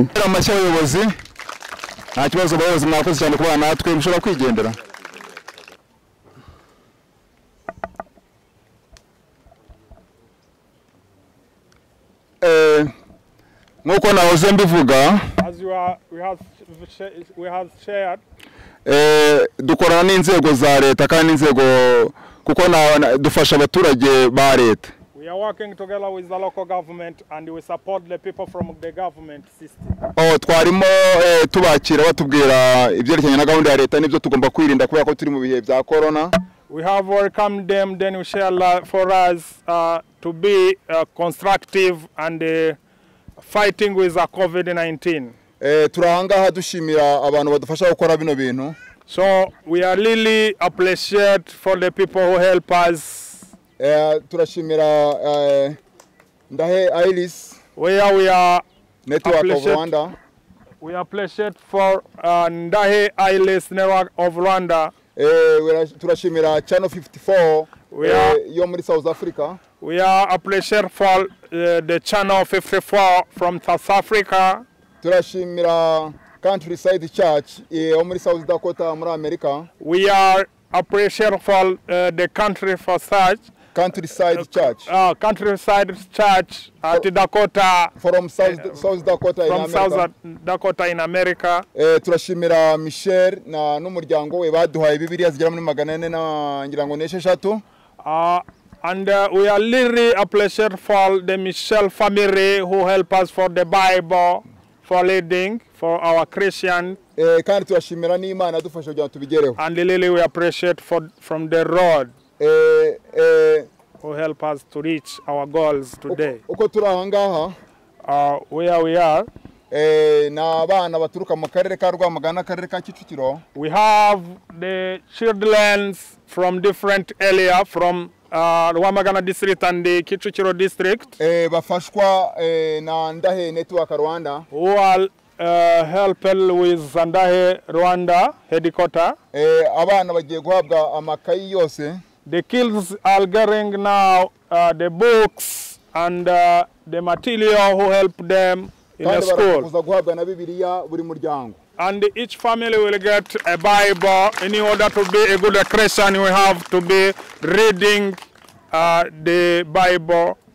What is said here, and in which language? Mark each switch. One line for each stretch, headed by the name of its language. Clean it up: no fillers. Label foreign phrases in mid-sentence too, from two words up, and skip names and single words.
Kinyarwanda: amashyi abayobozi nta kibazo abayobozi mwakoze cyane kubana natwe mushobora kwigendera nkuko nahoze mbivuga dukorana n'inzego za leta kandi inzego kuko dufasha abaturage ba leta
English: We are working together with the local government and we support the people from the government system.
Kinyarwanda: Twarimo tubakira batubwira ibyerekanye na gahunda ya leta nibyo tugomba kwirinda kubera ko turi mu bihe bya corona.
English: We have welcomed them, then we shall for us to be constructive and fighting with the COVID-19.
Kinyarwanda: Turahangaha dushimira abantu badufasha gukora bino bintu.
English: So we are really appreciate for the people who help us.
Kinyarwanda: Turashimira Ndahe Iris
English: where we are Network of Rwanda. We appreciate for Ndahe Iris Network of Rwanda.
Kinyarwanda: Turashimira Channel 54 yo muri South Africa.
English: We are appreciative for the channel 54 from South Africa.
Kinyarwanda: turashimira Countryside Church yo muri South Dakota muri America.
English: We are appreciative for the Countryside Church at Dakota, from South Dakota in America. South Dakota in America.
Kinyarwanda: Turashimira Michelle na n'umuryango we baduhaye Bibiliya zigera muri 400 na ngira ngo n'esheshatu.
English: And we are really appreciative for the Michelle family who help us for the Bible, for leading, for our Christian.
Kinyarwanda: Kandi turashimira n'Imana dufasha kugira tubigereho.
English: And really we appreciate from the road who help us to reach our goals today.
Kinyarwanda: Uko turi aha ngaha
English: where we are,
Kinyarwanda: na abana baturuka mu karere ka Rwamagana, akarere ka Kicukiro.
English: We have the children from different area from Rwamagana district and the Kicukiro district
Kinyarwanda: bafashwa na Ndahe Network Rwanda,
English: who are helping with Ndahe Rwanda headquarter.
Kinyarwanda: Abana bagiye guhabwa amakayi yose.
English: The kids are getting now the books and the material who help them in the school. And each family will get a Bible. In order to be a good Christian, you have to be reading the Bible.